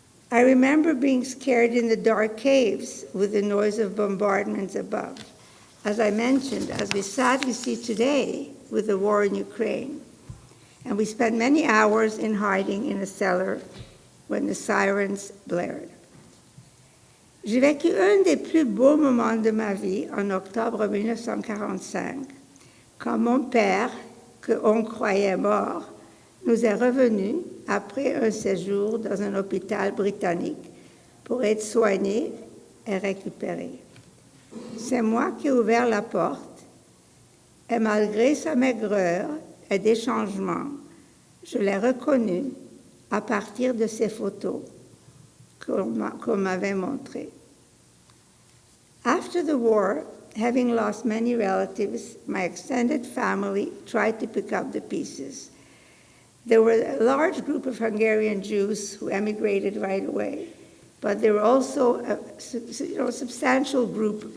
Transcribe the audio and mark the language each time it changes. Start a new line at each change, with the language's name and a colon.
English: I remember being scared in the dark caves with the noise of bombardments above, as I mentioned, as we sadly see today with the war in Ukraine. And we spent many hours in hiding in a cellar when the sirens blared.
French: J'ai vécu un des plus beaux moments de ma vie en octobre 1945, quand mon père, qu'on croyait mort, nous est revenu après un séjour dans un hôpital britannique pour être soigné et récupéré. C'est moi qui ai ouvert la porte et malgré sa maigreur et des changements, je l'ai reconnu à partir de ces photos qu'on m'avait montrées.
English: After the war, having lost many relatives, my extended family tried to pick up the pieces. There were a large group of Hungarian Jews who emigrated right away, but there were also a substantial group.